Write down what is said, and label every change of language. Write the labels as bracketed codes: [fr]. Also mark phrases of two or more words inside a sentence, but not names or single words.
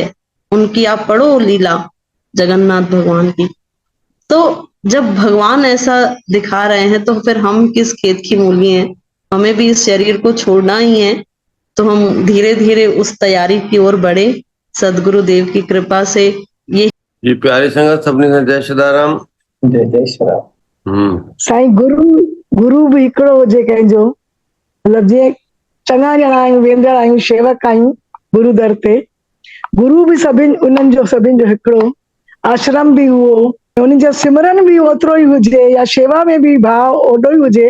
[hi] उनकी आप पढ़ो लीला जगन्नाथ भगवान की। तो जब भगवान ऐसा दिखा रहे हैं तो फिर हम किस खेत की मूली हैं, हमें भी इस शरीर को छोड़ना ही है। तो हम धीरे धीरे उस तैयारी की ओर बढ़े सदगुरुदेव की कृपा से। ये [sd] जी प्यारी संगत सभिनी खे जय श्रीदाराम। जय जय श्री राम। साईं गुरु भी हिकिड़ो हुजे कंहिंजो, मतलब जीअं चङा ॼणा आहियूं, वेंदड़ आहियूं, शेवक आहियूं गुरु दर ते। गुरु भी सभिनि उन्हनि जो सभिनि जो हिकिड़ो, आश्रम भी उहो, उन्हनि जो सिमरन भी ओतिरो ई हुजे, या शेवा में भी भाव ओॾो ई हुजे।